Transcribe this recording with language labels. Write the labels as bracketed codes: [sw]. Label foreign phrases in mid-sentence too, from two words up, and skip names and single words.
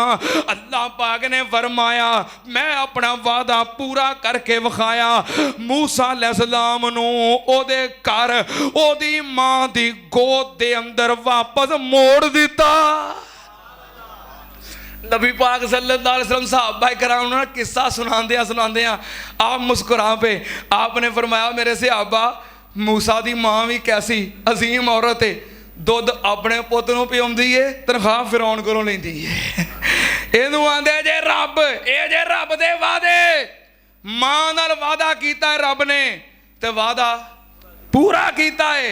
[pa] ਅੱਲ੍ਹਾ ਪਾਕ ਨੇ ਫ਼ਰਮਾਇਆ ਮੈਂ ਅਪਣਾ ਵਾਦਾ ਪੂਰਾ ਕਰਕੇ ਵਿਖਾਇਆ। ਮੂਸਾ ਅਲੈਹਿੱਸਲਾਮ ਨੂੰ ਓਦੇ ਘਰ ਓਦੀ ਮਾਂ ਦੀ ਗੋਦ ਦੇ ਅੰਦਰ ਵਾਪਸ ਮੋੜ ਦਿੱਤਾ। ਨਬੀ ਪਾਕ [ar] صلى الله عليه وسلم [pa] ਸਹਾਬਾ ਕਿਰਾਮ ਨੇ ਕਿੱਸਾ ਸੁਣਾਤੇ ਆਪ ਮੁਸਕੁਰਾ ਪੇ। ਆਪਨੇ ਫ਼ਰਮਾਇਆ ਮੇਰੇ ਸਹਾਬਾ, ਮੂਸਾ ਦੀ ਮਾਂ ਭੀ ਕੈਸੀ ਅਜ਼ੀਮ ਔਰਤ ਹੈ, ਦੁੱਧ ਅਪਣੇ ਪੁੱਤ ਨੂੰ ਪਿਆਉਂਦੀ ਹੈ, ਤਨਖ਼ਾਹ ਫ਼ਿਰੌਨ ਕੋਲੋਂ ਲੈਂਦੀ ਹੈ। ਇਹਨੂੰ ਆਂਦੇ ਜੇ ਰੱਬ, ਯੇ ਜੇ ਰੱਬ ਦੇ ਵਾਦੇ। ਮਾਂ ਨਾਲ ਵਾਦਾ ਕੀਤਾ ਹੈ ਰੱਬ ਨੇ ਤੇ ਵਾਦਾ ਪੂਰਾ ਕੀਤਾ ਹੈ।